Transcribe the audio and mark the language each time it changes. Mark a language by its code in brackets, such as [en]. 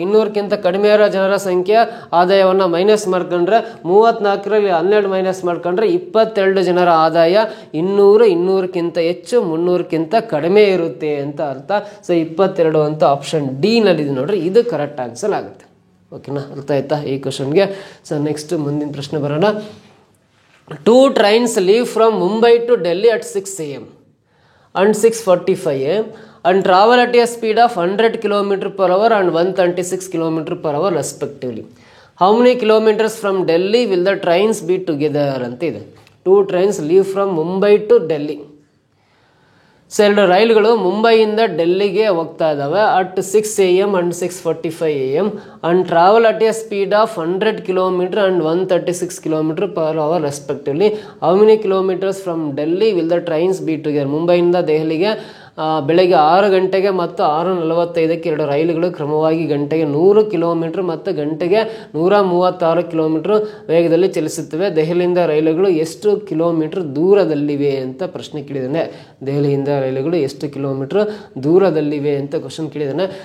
[kn] 200ಕ್ಕಿಂತ ಕಡಿಮೆ ಇರೋ ಜನರ ಸಂಖ್ಯೆ ಆದಾಯವನ್ನು ಮೈನಸ್ ಮಾಡ್ಕೊಂಡ್ರೆ 34ರಲ್ಲಿ 12 ಮೈನಸ್ ಮಾಡ್ಕೊಂಡ್ರೆ 22 ಜನರ ಆದಾಯ 200, 200ಕ್ಕಿಂತ ಹೆಚ್ಚು, 300ಕ್ಕಿಂತ ಕಡಿಮೆ ಇರುತ್ತೆ ಅಂತ ಅರ್ಥ. ಸೊ 22 ಅಂತ ಆಪ್ಷನ್ ಡಿ ನಲ್ಲಿದೆ ನೋಡ್ರಿ, ಇದು ಕರೆಕ್ಟ್ ಆನ್ಸರ್ ಆಗುತ್ತೆ. ಓಕೆನಾ, ಅರ್ಥ ಆಯ್ತಾ ಈ ಕ್ವಶನ್ಗೆ? ಸೊ ನೆಕ್ಸ್ಟ್ ಮುಂದಿನ ಪ್ರಶ್ನೆ ಬರೋಣ. [en] 2 trains leave from Mumbai to Delhi at 6 AM and 6:45 AM and travel at a speed of 100 km/h and 136 km/h respectively. How many kilometers from Delhi will the trains be together [kn] ಅಂತ ಇದೆ. [en] 2 trains leave from Mumbai to Delhi. [kn] So 2 ರೈಲುಗಳು ಮುಂಬೈಯಿಂದ ಡೆಲ್ಲಿಗೆ ಹೋಗ್ತಾ ಇದ್ದಾವೆ [en] At 6 AM and 6:45 AM and travel at a speed of 100 km and 136 km per hour respectively. How many kilometers from Delhi will the trains be together? [kn] ಮುಂಬೈಯಿಂದ ದೆಹಲಿಗೆ ಬೆಳಗ್ಗೆ 6 ಗಂಟೆಗೆ ಮತ್ತು 6:45ಕ್ಕೆ 2 ರೈಲುಗಳು ಕ್ರಮವಾಗಿ ಗಂಟೆಗೆ 100 ಕಿಲೋಮೀಟರ್ ಮತ್ತು ಗಂಟೆಗೆ 136 ಕಿಲೋಮೀಟರ್ ವೇಗದಲ್ಲಿ ಚಲಿಸುತ್ತವೆ. ದೆಹಲಿಯಿಂದ ರೈಲುಗಳು ಎಷ್ಟು ಕಿಲೋಮೀಟರ್ ದೂರದಲ್ಲಿವೆ ಅಂತ ಪ್ರಶ್ನೆ ಕೇಳಿದ್ದಾನೆ. ದೆಹಲಿಯಿಂದ ರೈಲುಗಳು ಎಷ್ಟು ಕಿಲೋಮೀಟರ್ ದೂರದಲ್ಲಿವೆ ಅಂತ ಕ್ವಶನ್ ಕೇಳಿದ್ದಾನೆ.